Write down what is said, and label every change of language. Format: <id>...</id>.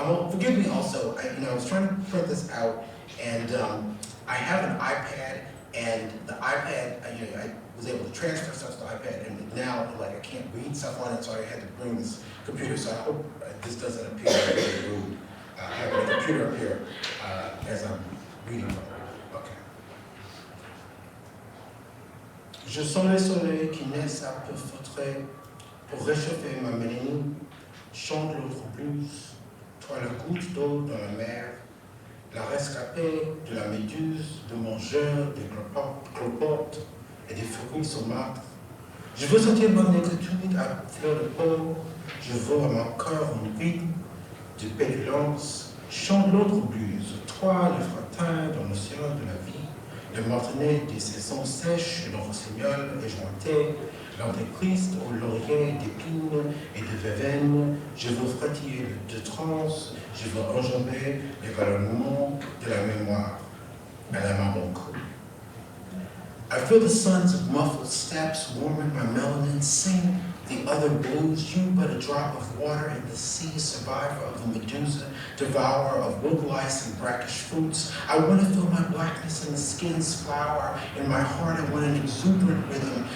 <en>Forgive me also, I was trying to print this out, and I have an iPad, and the iPad, I was able to transfer stuff to the iPad, and now I can't read stuff on it, so I had to bring this computer. So I hope this doesn't appear really rude. Having a computer up here as I'm reading from it. Okay.</en> <fr>Je sens les soleils qui naissent à peu feutrés pour réchauffer ma mélanine. Chante l'autre blues, toi la goutte d'eau dans la mer, la rescapée de la méduse, de mangeur, des cloportes et des fruits saumâtres. Je veux sentir mon négritude à fleur de peau, je veux à mon cœur une vie de pétulance. Chante l'autre blues, toi le fretin dans le ciel de la vie, le martinet des saisons sèches et le rossignol éjointé, l'antéchrist au laurier d'épines et de verveine. Je veux frétiller de transe, je veux enjamber les ballonnements de la mémoire à la marron crue.</fr> <en>I feel the suns of muffled steps warming my melanin, sing the other blues, you but a drop of water in the sea, survivor of the Medusa, devourer of wood lice and brackish fruits. I want to feel my blackness in the skin's flower. In my heart I want an exuberant rhythm.</en>